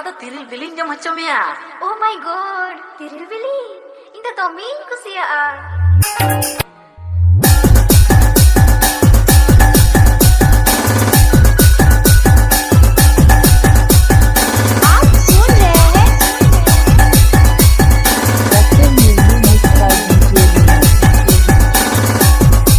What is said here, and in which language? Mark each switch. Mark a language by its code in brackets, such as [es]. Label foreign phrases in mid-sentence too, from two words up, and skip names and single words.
[sat] ᱛᱤᱨᱤᱞ ᱵᱤᱞᱤᱧ ᱡᱚᱢ ᱦᱚᱪᱚ ᱢᱮᱭᱟ. [en] Oh my god, [sat] tiril bili. ᱤᱧ ᱫᱚ ᱫᱚᱢᱮᱧ ᱠᱩᱥᱤᱭᱟᱜᱼᱟ. [en] Doctor Munni mix by DJ Vinod.